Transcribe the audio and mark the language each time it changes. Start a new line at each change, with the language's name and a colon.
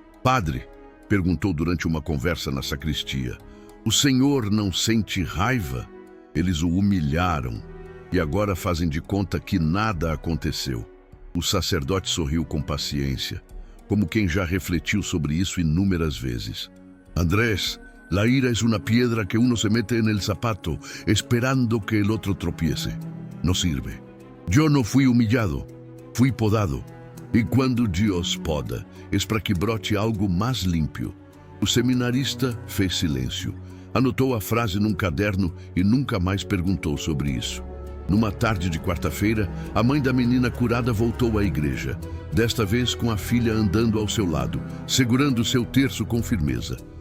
Portuguese: "Padre", perguntou durante uma conversa na sacristia, "o senhor não sente raiva?" Eles o humilharam e agora fazem de conta que nada aconteceu. O sacerdote sorriu com paciência, como quem já refletiu sobre isso inúmeras vezes.
Spanish: "Andrés, la ira es una piedra que uno se mete en el zapato, esperando que el otro tropiece. No sirve. Yo no fui humillado, fui podado.
Portuguese: E quando Deus poda, é para que brote algo mais limpo." O seminarista fez silêncio. Anotou a frase num caderno e nunca mais perguntou sobre isso. Numa tarde de quarta-feira, a mãe da menina curada voltou à igreja, desta vez com a filha andando ao seu lado, segurando seu terço com firmeza.